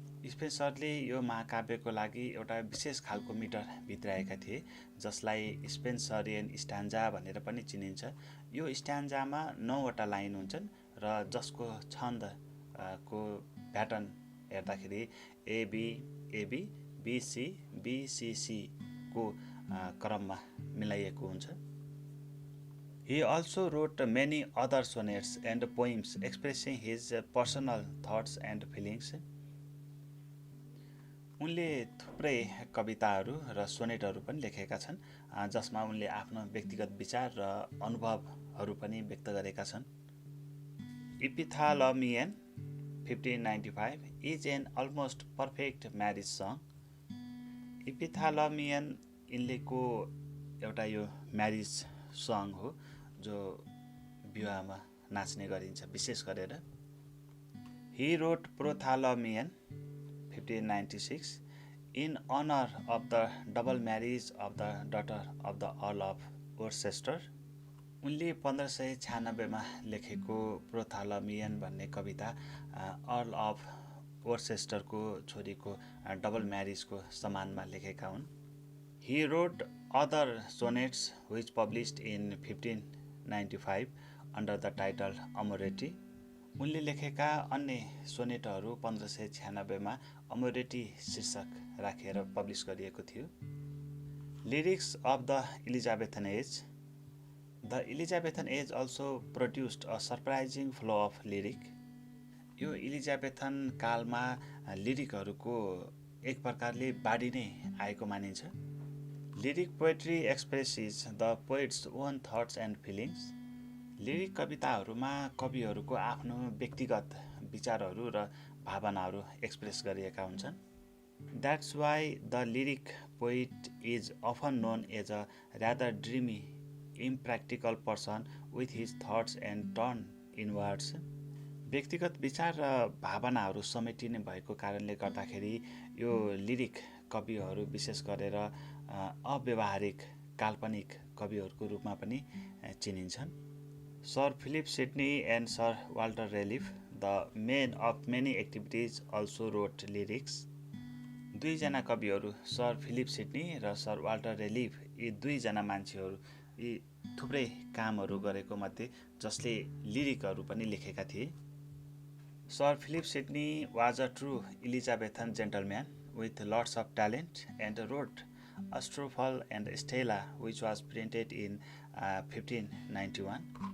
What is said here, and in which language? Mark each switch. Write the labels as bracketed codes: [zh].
[ne] स्पेन्सरले यो महाकाव्यको लागि एउटा विशेष खालको मिटर भित्राएका थिए जसलाई स्पेन्सरियन स्ट्यान्जा भनेर पनि चिनिन्छ। यो स्ट्यान्जामा 9वटा लाइन हुन्छन् र जसको छन्दको प्याटर्न हेर्दाखेरि एबी एबी बिसी बिसिसी को क्रममा मिलाइएको हुन्छ। [en] He also wrote many other sonnets and poems expressing his personal thoughts and feelings. [ne] उनले थुप्रै कविताहरू र सोनेटहरू पनि लेखेका छन् जसमा उनले आफ्नो व्यक्तिगत विचार र अनुभवहरू पनि व्यक्त गरेका छन्। [en] Epithalamion 1595 is an almost perfect marriage song. [ne] Epithalamion यिनलेको एउटा यो म्यारिज सङ हो जो विवाहमा नाच्ने गरिन्छ विशेष गरेर। [en] He wrote Prothalamion 1596 in honor of the double marriage of the daughter of the Earl of Worcester. [ne] उनले 1596मा लेखेको प्रोथालमियन भन्ने कविता अर्ल अफ वर्सेस्टरको छोरीको डबल म्यारिजको सम्मानमा लेखेका हुन्। [en] He wrote other sonnets which published in 1595 under the title Amoretti. [ne] उनले लेखेका अन्य सोनेटहरू 1596मा अमोरेटी शीर्षक राखेर पब्लिस गरिएको थियो। [en] Lyrics of the Elizabethan age. The Elizabethan age also produced a surprising flow of lyric. [ne] यो इलिजाबेथन कालमा लिरिकहरूको एक प्रकारले बाढी नै आएको मानिन्छ। [en] Lyric poetry expresses the poet's own thoughts and feelings. [ne] Lyric कविताहरूमा कविहरूको आफ्नो व्यक्तिगत विचारहरू र भावनाहरू एक्सप्रेस गरिएका हुन्छन्। [en] That's why the lyric poet is often known as a rather dreamy impractical person with his thoughts and turn inwards. [ne] व्यक्तिगत विचार र भावनाहरू समेटिने भएको कारणले गर्दाखेरि यो लिरिक कविहरू विशेष गरेर अव्यावहारिक काल्पनिक कविहरूको रूपमा पनि चिनिन्छन्। [en] Sir Philip Sidney and sir Walter Raleigh the men of many activities also wrote lyrics. [ne] दुईजना कविहरू सर फिलिप सिडनी र सर वाल्टर रेलिफ, यी दुईजना मान्छेहरू यी थुप्रै कामहरू गरेको मध्ये जसले लिरिकहरू पनि लेखेका थिए। [en] Sir Philip Sidney was a true Elizabethan gentleman with lots of talent and wrote Astrophal and Stella which was printed in 1591.